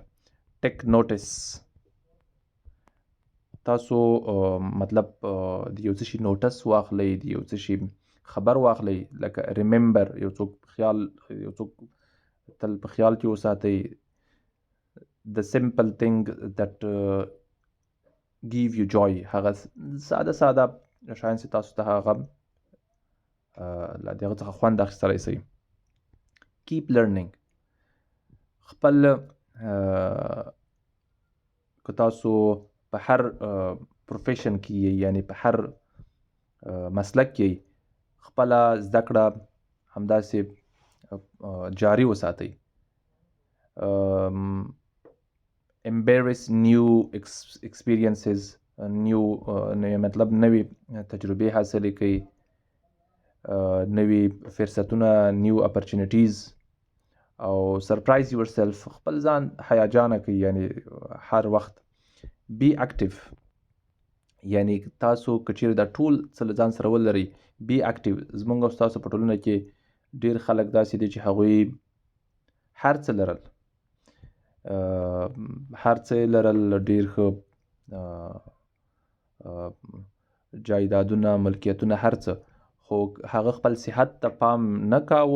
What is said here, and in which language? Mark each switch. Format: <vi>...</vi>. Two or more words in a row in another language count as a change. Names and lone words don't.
<en>take notes,</en> <ps>تاسو مطلب د یو څه شي نوټس واخلئ، د یو څه شي خبر واخلئ. لکه ریممبر، یو څوک تل په خیال کې وساتئ.</ps> <en>the simple thing that give you joy،</en> <ps>هغه ساده شاین چې تاسو ته هغه له دغه څخه خوند اخیستلی سئ.</ps> <en>keep learning,</en> <ps>خپل که تاسو په هر پروفیشن کې یعنی په هر مسلک کې خپله زده کړه همداسې جاري وساتئ.</ps> <en>embrace new experiences,</en> <ps>مطلب نوې تجربې حاصلې کړئ، نوې فرصتونه،</ps> <en>new opportunities، او surprise yourself،</en> <ps>خپل ځان هیجانه کړئ. یعنی هر وخت</ps> <en>be active،</en> <ps>یعنی تاسو که چیرې دا ټول څه له ځان سره ولرئ</ps> <en>be active.</en> <ps>زموږ او ستاسو په ټولنه کې ډېر خلک داسې دي چې هغوی هر څه لرل، ډېر ښه جایدادونه، ملکیتونه، هر څه، خو هغه خپل صحت ته پام نه کاوه.</ps>